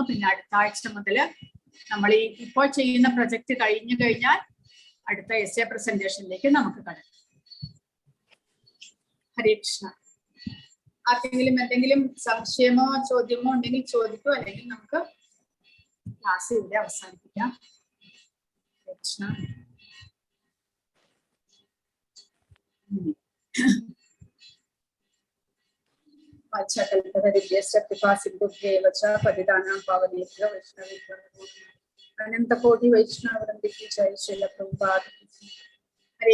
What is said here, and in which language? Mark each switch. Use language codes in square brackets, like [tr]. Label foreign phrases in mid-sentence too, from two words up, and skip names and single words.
[ml] പിന്നെ അടുത്ത ആഴ്ച മുതൽ നമ്മൾ ഇപ്പോൾ ചെയ്യുന്ന പ്രൊജക്ട് കഴിഞ്ഞു കഴിഞ്ഞാൽ അടുത്ത എസ്സേ പ്രസന്റേഷനിലേക്ക് നമുക്ക് കടക്കാം. ഹരേ കൃഷ്ണ. ആർക്കെങ്കിലും എന്തെങ്കിലും സംശയമോ ചോദ്യമോ ഉണ്ടെങ്കിൽ ചോദിക്കൂ, അല്ലെങ്കിൽ നമുക്ക് ക്ലാസ് ഇവിടെ അവസാനിപ്പിക്കാം. ഹരേ കൃഷ്ണ. [hi] अनंतकोटि वैष्णववृंद की जय। श्रील प्रभुपाद। हरे कृष्ण।